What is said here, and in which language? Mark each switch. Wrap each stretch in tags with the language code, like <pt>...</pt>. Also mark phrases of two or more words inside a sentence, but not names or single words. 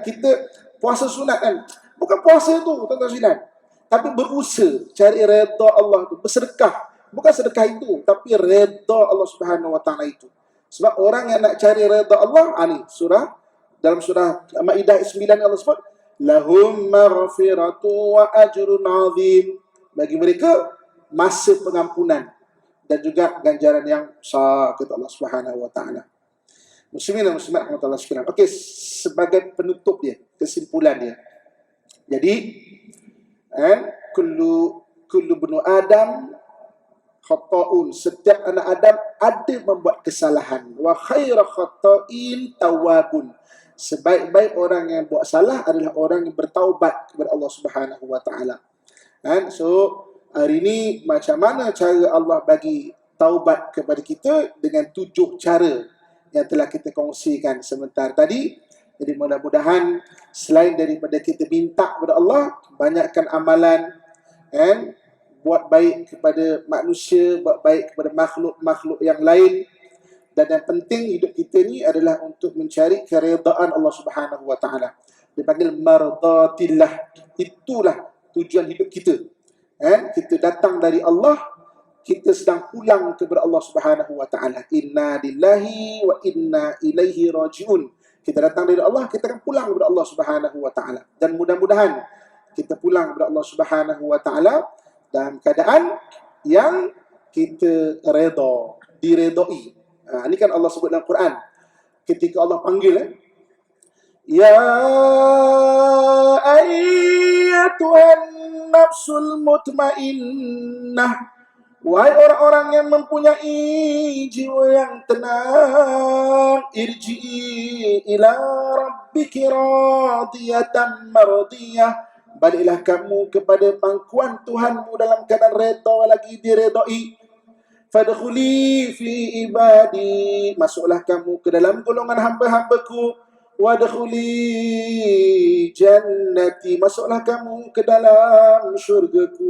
<ms>Kita puasa sunat kan, bukan puasa tu tuan-tuan sekalian, tapi berusaha cari redha Allah itu, bersedekah. Bukan sedekah itu, tapi redha Allah</ms> <ar>سبحانه وتعالى</ar> <ms>itu. Sebab orang yang nak cari redha Allah, ni dalam surah Maidah 9 Allah sebut,</ms> <ar>لهم مغفرة وأجر عظيم.</ar> <ms>Bagi mereka masa pengampunan dan juga ganjaran yang besar kata Allah</ms> <ar>سبحانه وتعالى.</ar> <ms>Muslimin dan muslimat rahmatullah sekalian. Okey, sebagai penutup dia, kesimpulan dia. Jadi,</ms> <ar>كل ابن آدم خطاء.</ar> <ms>Setiap anak Adam ada membuat kesalahan.</ms> <ar>وخير الخطائين التوابون.</ar> <ms>Sebaik-baik orang yang buat salah adalah orang yang bertaubat kepada Allah</ms> <ar>سبحانه وتعالى.</ar> <ms>So hari ini macam mana cara Allah bagi taubat kepada kita? Dengan 7 cara yang telah kita kongsikan sebentar tadi. Jadi mudah-mudahan selain daripada kita minta kepada Allah, banyakkan amalan, buat baik kepada manusia, buat baik kepada makhluk-makhluk yang lain. Dan yang penting hidup kita ni adalah untuk mencari keredaan Allah</ms> <ar>سبحانه وتعالى.</ar> <ms>Dipanggil mardatillah. Itulah tujuan hidup kita. Kita datang dari Allah, kita sedang pulang kepada Allah</ms> <ar>سبحانه وتعالى. إنا لله وإنا إليه راجعون.</ar> <ms>Kita datang dari Allah, kita akan pulang kepada Allah</ms> <ar>سبحانه وتعالى.</ar> <ms>Dan mudah-mudahan kita pulang kepada Allah</ms> <ar>سبحانه وتعالى</ar> <ms>dalam keadaan yang kita redha, diredai. Ini kan Allah sebut dalam Quran. Ketika Allah panggil,</ms> <ar>يا أيتها النفس المطمئنة,</ar> <ms>wahai orang-orang yang mempunyai jiwa yang tenang,</ms> <ar>ارجعي إلى ربك راضية مرضية,</ar> <ms>baliklah kamu kepada pangkuan Tuhanmu dalam keadaan redha lagi diredai.</ms> <ar>فادخلي في عبادي,</ar> <ms>masuklah kamu ke dalam golongan hamba-hambaku.</ms> <ar>وادخلي جنتي جنتي,</ar> <ms>masuklah kamu ke dalam syurgaku.</ms>